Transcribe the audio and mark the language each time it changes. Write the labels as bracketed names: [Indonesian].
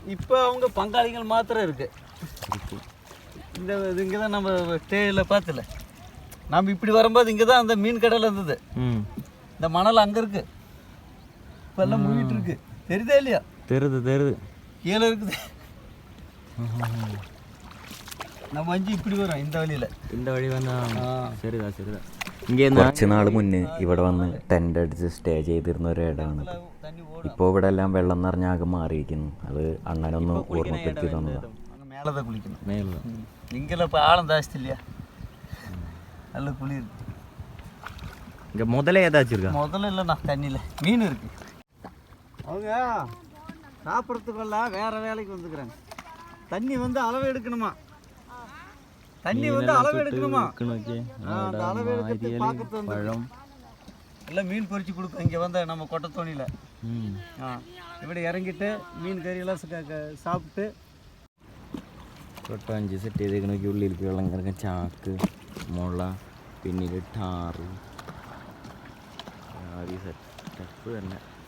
[Tamil] இப்போ அவங்க பங்காளிகள் மாத்திரம் இருக்கு. இந்த இங்கே தான் நம்ம ஸ்டேயில் பார்த்துல நம்ம இப்படி வரும்போது இங்கே தான் அந்த மீன் கடல் இருந்தது. இந்த மணல் அங்கே இருக்கு, இப்போ எல்லாம் மூழ்கிட்டு இருக்கு. தெரியுதா இல்லையா? தெரியுது கீழே இருக்குது. நம்ம அஞ்சு இப்படி வரும் இந்த வழியில். இந்த [Malayalam] വഴി വന്നാൽ ശരിതാ. കുറച്ച് നാൾ മുന്നേ ഇവിടെ വന്ന് ടെൻ്റ് അടിച്ച് സ്റ്റേ ചെയ്തിരുന്ന ഒരു ഇടമാണ്. ഇപ്പോൾ ഇവിടെ എല്ലാം വെള്ളം നിറഞ്ഞ ആകെ മാറിയിരിക്കുന്നു. അത് അണ്ണനൊന്ന് ഓർമ്മപ്പെടുത്തി തന്നതാണ്. [Tamil] மேலே குளிக்கணும். மேலே இங்கெல்லாம் இப்போ ஆழம் ஜாஸ்தி இல்லையா, நல்ல குளிர். இங்கே முதல்ல ஏதாச்சும் இருக்கா? முதல்ல இல்லைண்ணா, தண்ணியில் மீன் இருக்கு. அவங்க சாப்பிட்றதுக்கெல்லாம் வேறு வேலைக்கு வந்துக்கிறாங்க. தண்ணி வந்து அளவு எடுக்கணுமா, தண்ணி வந்து அளவு எடுக்கணுமா, அந்த அளவு எடுத்து பார்க்கறது வந்து எல்லாம் மீன் பொறிச்சு கொடுக்கும். இங்கே வந்து நம்ம கொட்டை தோணியில் இப்படி [Malayalam] ഇറങ്ങിയിട്ട് [Tamil] மீன் [Malayalam] കറിയെല്ലാം [Tamil] சாப்பிட்டு [Malayalam] കൊട്ടഞ്ച് സെറ്റ് ചെയ്തേക്കണൊക്കെ. ഉള്ളിലേക്ക് വെള്ളം കിടക്കാൻ ചാക്ക്, മുള, പിന്നീട് ടാറ്, സെറ്റപ്പ് തന്നെ.